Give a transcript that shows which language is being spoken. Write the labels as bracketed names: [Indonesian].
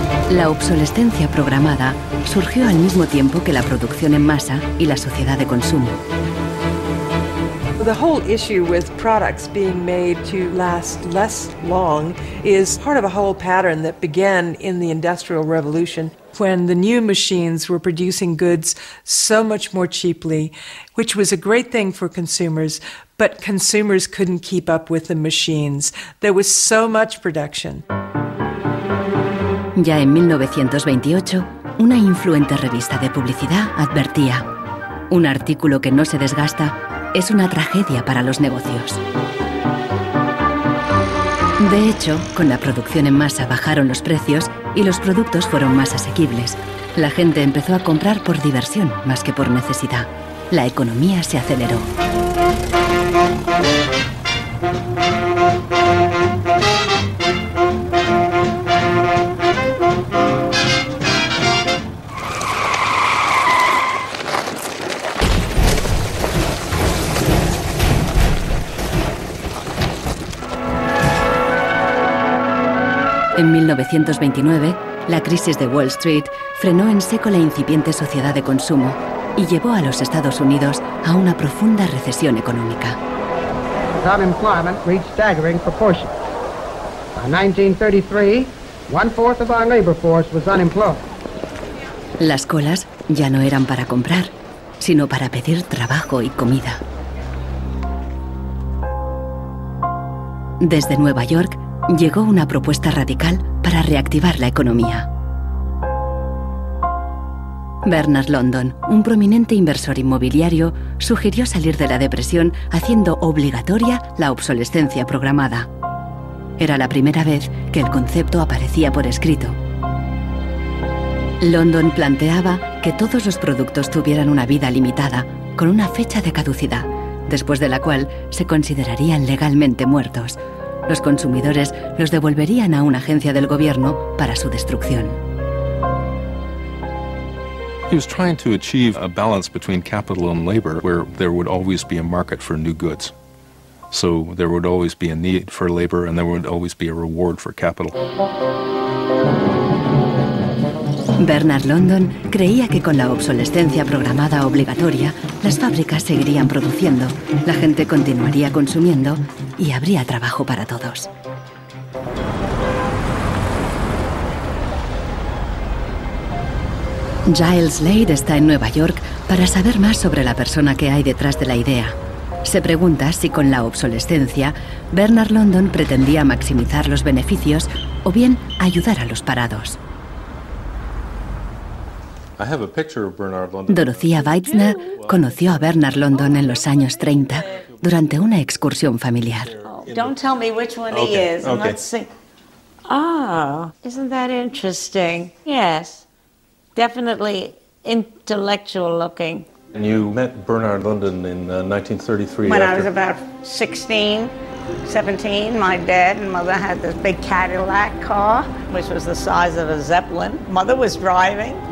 [Spanish] La obsolescencia programada surgió al mismo tiempo que la producción en masa y la sociedad de consumo. [English] The whole issue with products being made to last less long is part of a whole pattern that began in the Industrial Revolution, when the new machines were producing goods so much more cheaply, which was a great thing for consumers, but consumers couldn't keep up with the machines. There was so much production. [Spanish] Ya en 1928, una influente revista de publicidad advertía: un artículo que no se desgasta es una tragedia para los negocios. De hecho, con la producción en masa bajaron los precios y los productos fueron más asequibles. La gente empezó a comprar por diversión más que por necesidad. La economía se aceleró. En 1929, la crisis de Wall Street frenó en seco la incipiente sociedad de consumo y llevó a los Estados Unidos a una profunda recesión económica. [English] Unemployment reached staggering proportions. By 1933, 1/4 of our labor force was unemployed. [Spanish] Las colas ya no eran para comprar, sino para pedir trabajo y comida. Desde Nueva York llegó una propuesta radical para reactivar la economía. Bernard London, un prominente inversor inmobiliario, sugirió salir de la depresión haciendo obligatoria la obsolescencia programada. Era la primera vez que el concepto aparecía por escrito. London planteaba que todos los productos tuvieran una vida limitada, con una fecha de caducidad, después de la cual se considerarían legalmente muertos. Los consumidores los devolverían a una agencia del gobierno para su destrucción. [English] He was trying to achieve a balance between capital and labor, where there would always be a market for new goods. So there would always be a need for labor and there would always be a reward for capital. [Spanish] Bernard London creía que con la obsolescencia programada obligatoria, las fábricas seguirían produciendo, la gente continuaría consumiendo y habría trabajo para todos. Giles Slade está en Nueva York para saber más sobre la persona que hay detrás de la idea. Se pregunta si con la obsolescencia, Bernard London pretendía maximizar los beneficios o bien ayudar a los parados. Dorothea Weitzner conoció a Bernard London en los años 30 durante una excursión familiar. [English] Don't tell me which one he is. And let's see. Ah, isn't that interesting? Yes. Definitely intellectual looking. And you met Bernard London in 1933. When I was about 16, 17, my dad and mother had this big Cadillac car, which was the size of a Zeppelin. Mother was driving.